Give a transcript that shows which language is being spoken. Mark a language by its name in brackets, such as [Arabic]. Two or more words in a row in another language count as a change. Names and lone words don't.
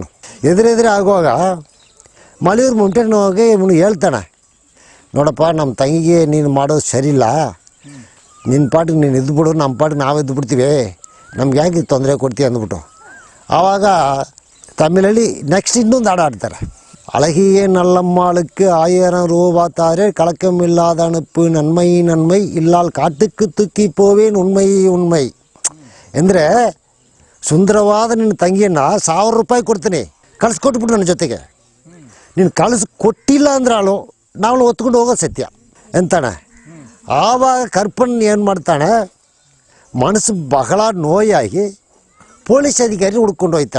[Kannada] ಎದುರೆದುರು ಆಗುವಾಗ ಮಲೆಯೂರು ಮಮ್ಟಿಯಾನು ಹೋಗಿ ಇವನು ಹೇಳ್ತಾನೆ, ನೋಡಪ್ಪ ನಮ್ಮ ತಂಗಿಗೆ ನೀನು ಮಾಡೋದು ಸರಿಯಿಲ್ಲ, ನಿನ್ನ ಪಾಟಿಗೆ ನೀನು ಇದ್ದುಬಿಡು, ನಮ್ಮ ಪಾಟಿಗೆ ನಾವು ಇದ್ದುಬಿಡ್ತೀವಿ, ನಮ್ಗೆ ಯಾಕೆ ತೊಂದರೆ ಕೊಡ್ತೀವಿ ಅಂದ್ಬಿಟ್ಟು. ಆವಾಗ ತಮಿಳಲ್ಲಿ ನೆಕ್ಸ್ಟ್ ಇನ್ನೊಂದು ಹಾಡು ಆಡ್ತಾರೆ. [Tamil] அழகிய நல்லம்மாளுக்கு 1000 ரூபா தாரே, கலக்கமில்லாத அனுப்பு நன்மை நன்மை, இல்லால் காட்டுக்கு தூக்கி போவேன் உண்மை உண்மை. [Kannada] ಅಂದರೆ ಸುಂದರವಾದ ನಿನ್ನ ತಂಗಿಯನ್ನು 1000 ರೂಪಾಯಿ ಕೊಡ್ತೀನಿ, ಕಳಿಸ್ಕೊಟ್ಬಿಟ್ಟು ನನ್ನ ಜೊತೆಗೆ. ನೀನು ಕೊಟ್ಟಿಲ್ಲ ಅಂದ್ರೆ ನಾವು ಹೊತ್ಕೊಂಡು ಹೋಗೋದು ಸತ್ಯ ಅಂತಾನೆ. ಆವಾಗ ಕರ್ಪಣ್ಣ ಏನು ಮಾಡ್ತಾನೆ, ಮನಸ್ಸು ಬಹಳ ನೋಯಾಗಿ ಪೊಲೀಸ್ ಅಧಿಕಾರಿ ಹುಡ್ಕೊಂಡು ಹೋಗ್ತಾನೆ.